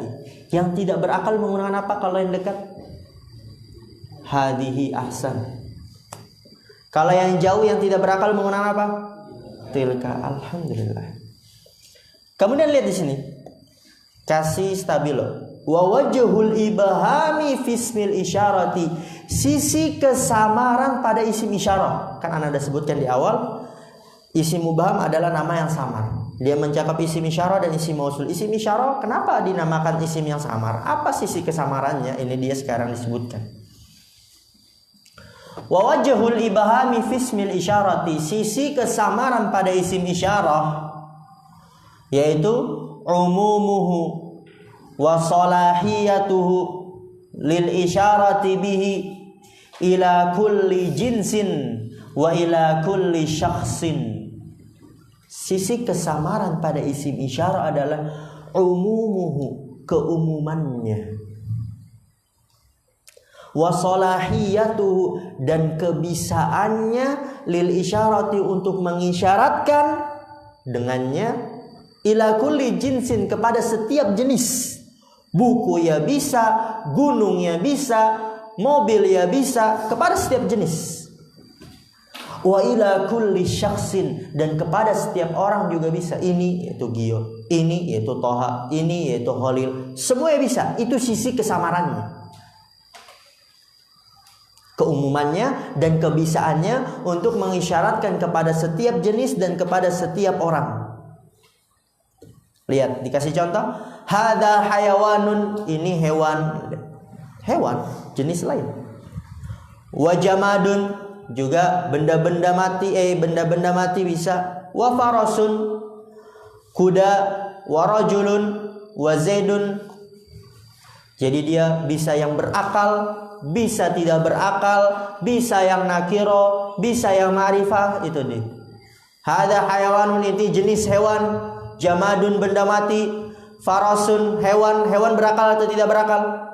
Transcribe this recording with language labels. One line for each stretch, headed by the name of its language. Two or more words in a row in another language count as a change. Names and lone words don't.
Indonesian: Yang tidak berakal menggunakan apa kalau yang dekat?
Arabic: هذه أحسن.
Indonesian: Kalau yang jauh yang tidak berakal menggunakan apa?
Arabic: تلك. الحمد لله.
Indonesian: Kemudian lihat di sini, kasih stabilo.
Arabic: ووجه الإبهام في اسم الإشارة,
Indonesian: sisi kesamaran pada isim isyarah. Kan Anda sudah sebutkan di awal, isim mubham adalah nama yang samar. Dia mencakup isim isyarah dan isim mausul. Isim isyarah kenapa dinamakan isim yang samar? Apa sisi kesamarannya? Ini dia sekarang disebutkan.
Arabic: ووجه الإبهام في اسم الإشارة,
Indonesian: sisi kesamaran pada isim isyarah yaitu
Arabic: عمومه وصلاحيته للإشارة به إلى كل جنس وإلى كل شخص.
Indonesian: Sisi kesamaran pada isim isyarah adalah umumuhu, keumumannya.
Arabic: وصلاحيته,
Indonesian: dan kebisaannya
Arabic: للإشارة,
Indonesian: untuk mengisyaratkan dengannya
Arabic: إلى كل جنس,
Indonesian: kepada setiap jenis. Buku ya bisa, gunung ya bisa, mobil ya bisa, kepada setiap jenis.
Arabic: وإلى كل شخص,
Indonesian: dan kepada setiap orang juga bisa. Ini yaitu Gio, ini yaitu Toha, ini yaitu Khalil, semuanya bisa. Itu sisi kesamarannya, keumumannya dan kebisaannya untuk mengisyaratkan kepada setiap jenis dan kepada setiap orang. Lihat, dikasih contoh,
Arabic: هذا حيوان,
Indonesian: ini hewan, jenis lain.
Arabic: وجماد,
Indonesian: juga benda-benda mati, benda-benda mati bisa.
Arabic: وفرس, kuda. ورجل، وزيد.
Indonesian: Jadi dia bisa yang berakal, bisa tidak berakal, bisa yang nakiro, bisa yang ma'rifah. Itu dia.
Arabic: هذا حيوان,
Indonesian: itu jenis hewan. Jamadun, benda mati. Farasun, hewan berakal atau tidak berakal?